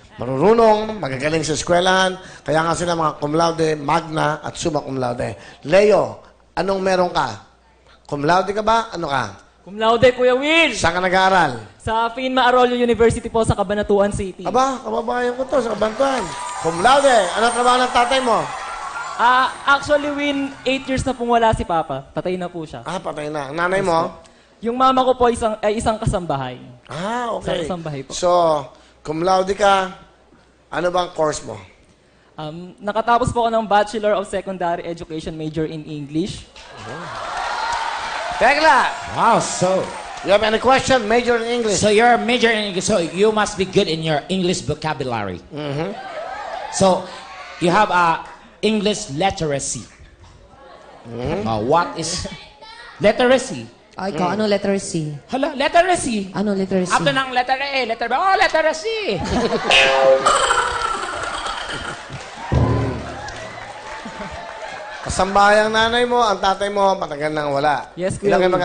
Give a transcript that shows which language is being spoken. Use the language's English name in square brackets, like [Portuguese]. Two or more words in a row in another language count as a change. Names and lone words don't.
[Filipino] marunong, magagaling sa eskwelahan. Kaya nga sila mga [Latin] cum laude, [Filipino] magna at [Latin] summa cum laude. [Filipino] Leo, anong meron ka? [Latin] Cum laude [Filipino] ka ba? Ano ka? [Latin] Cum laude, [Filipino] Kuya Will! Saan ka nag-aaral? Sa Finma Arroyo University po sa Cabanatuan City. Aba, kababayan ko to sa Kabantuan. [Latin] Cum laude, [Filipino] ano trabaho ng tatay mo? Actually, Will, 8 years na pong wala si Papa. Patay na po siya. Patay na. Ang nanay mo? Yung mama ko po ay isang kasambahay. Okay. Isang kasambahay po. So, [Latin] cum laude [Filipino] ka, ano bang course mo? Nakatapos po ako ng [English] Bachelor of Secondary Education major in English. Tekla! Wow, so You have any question? Major in English. you're a major in English, so you must be good in your English vocabulary. So you have English literacy. What is literacy? [Filipino] Ay, ikaw, ano [English] letter C? [Filipino] Hala, literacy. Ano [English] letter C? After ng letter A, letter B, literacy. [Filipino] Kasambayang nanay mo, ang tatay mo, matagal nang wala. [English] Yes, Kuya [Filipino] Ilan kayo Will.